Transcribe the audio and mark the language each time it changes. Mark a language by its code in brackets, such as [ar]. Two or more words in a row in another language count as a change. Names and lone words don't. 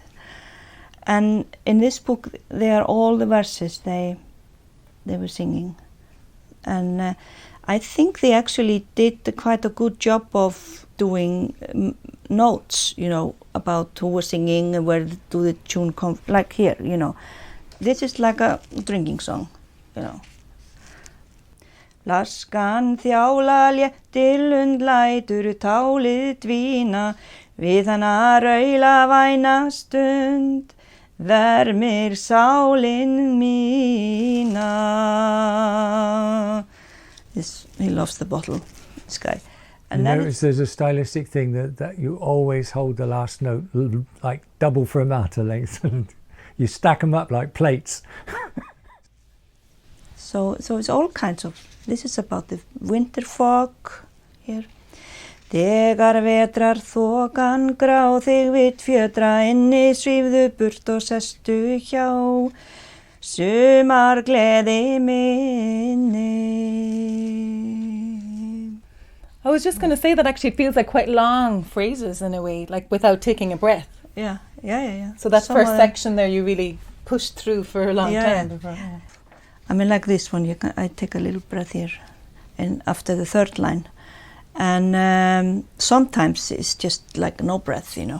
[en] And in this book, they are all the verses they were singing. And I think they actually did quite a good job of doing notes, you know, about who was singing and where do the tune come, like here, you know. This is like a drinking song, you know. [is] Flaskan þjála léttir lund lætur tálið dvína við hana raula væna stund vermir sálin mína. [en] He loves the bottle, this guy. And you notice there's a stylistic thing that you always hold the last note like double fermata length, and you stack them up like plates. So it's all kinds of. This is about the winter fog here. [is] Þegar vetrar þokan grá þig vitt fjötra inni svífðu burt og sestu hjá sumar gleði minni. [en] I was just going to say that actually it feels like quite long phrases in a way, like without taking a breath. Yeah. So that first section there you really pushed through for a long time. Before, yeah. I mean, like this one, I take a little breath here, and after the third line, and sometimes it's just like no breath, you know.